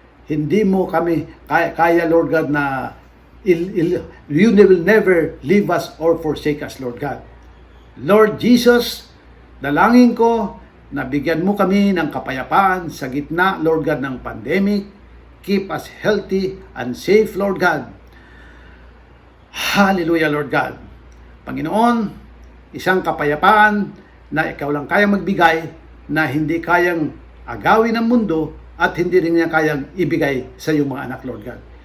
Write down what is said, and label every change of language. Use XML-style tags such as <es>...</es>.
<tl>Hindi mo kami kaya,</tl> <en>Lord God, na you will never leave us or forsake us, Lord God.</en> <tl>Lord Jesus, dalangin ko na bigyan mo kami ng kapayapaan sa gitna, Lord God, ng pandemic.</tl> <en>Keep us healthy and safe, Lord God. Hallelujah, Lord God.</en> <tl>Panginoon, isang kapayapaan na ikaw lang kayang magbigay, na hindi kayang agawin ng mundo at hindi rin niya kayang ibigay sa iyong mga anak, Lord God.</tl>